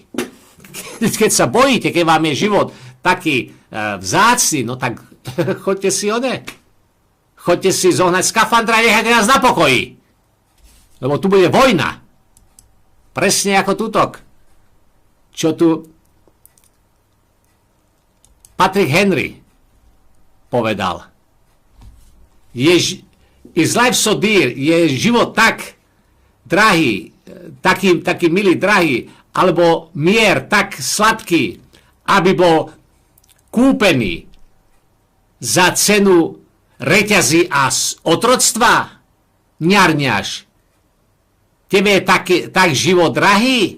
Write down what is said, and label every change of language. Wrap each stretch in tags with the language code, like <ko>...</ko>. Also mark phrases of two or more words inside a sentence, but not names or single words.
<sk>Keď sa bojíte, keď vám je život taký vzácny, no tak choďte si zohnať skafandra a nechajte nás na pokoji. Lebo tu bude vojna. Presne ako tutok. Čo tu Patrick Henry povedal.</sk> <en>Is life so dear?</en> <sk>Je život tak drahý, taký milý, drahý, alebo mier tak sladký, aby bol kúpený za cenu reťazí a otroctva? Ňarňaš. Tebe je tak život drahý?</sk>